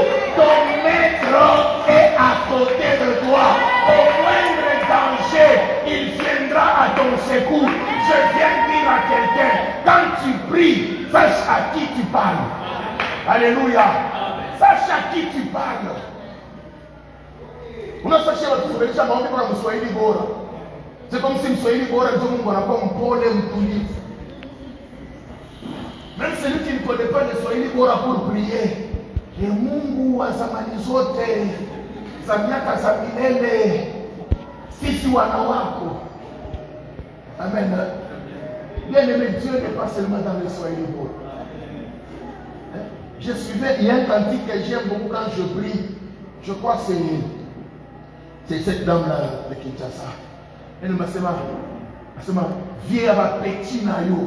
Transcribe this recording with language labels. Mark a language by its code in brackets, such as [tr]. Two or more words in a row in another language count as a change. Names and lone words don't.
[fr] Ton maître est à côté de toi. Au moindre danger, il viendra à ton secours. Je viens dire à quelqu'un, quand tu pries, sache à qui tu parles. Alléluia. Sache à qui tu parles. [sw] Unasashia kufundisha maombi kwa Mswahili bora. [fr] C'est comme si [sw] Mswahili bora ndio Mungu anakuwa mpole mtulivu. [fr] Même celui qui ne connaît pas le [sw] Swahili bora [fr] pour prier. [sw] Ni Mungu wa zamani zote, za miaka za milele, sisi wana wako. Amen. [fr] Bien-aimé, Dieu n'est pas seulement dans le [sw] Swahili bora. [fr] Je suivais, il y a un cantique que j'aime beaucoup quand je prie. Je crois que c'est cette dame-là de Kinshasa. Elle m'a dit, viens avec petit nayo.